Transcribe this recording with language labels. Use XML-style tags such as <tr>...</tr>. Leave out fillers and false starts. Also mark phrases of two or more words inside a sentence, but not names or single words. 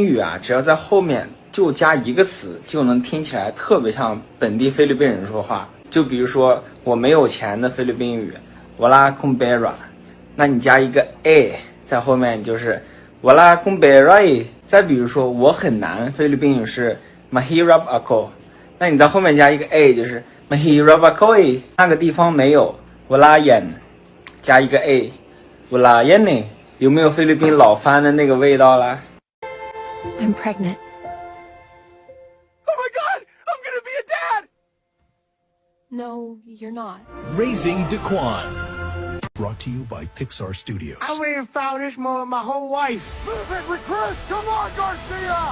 <zh>语啊，只要在后面就加一个词，就能听起来特别像本地菲律宾人说话。就比如说我没有钱的菲律宾语</zh> <tl>Wala kung pera，</tl> <zh>那你加一个 a 在后面就是</zh> <tl>Wala kung pera。</tl> <zh>再比如说我很难，菲律宾语是</zh> <tl>Mahirap ako，</tl> <zh>那你在后面加一个 a 就是</zh> <tl>Mahirap ako，</tl> <zh>那个地方没有</zh> <tl>Wala yan，</tl> <zh>加一个 a</zh> <tl>Wala yan，</tl> <zh>有没有菲律宾老番的那个味道啦？</zh> <en>I'm pregnant. Oh my god! I'm gonna be a dad! No, you're not. Raising Daquan. Brought to you by Pixar Studios. I waited and found this moment my whole life. Move it, recruit! Come on, Garcia!</en>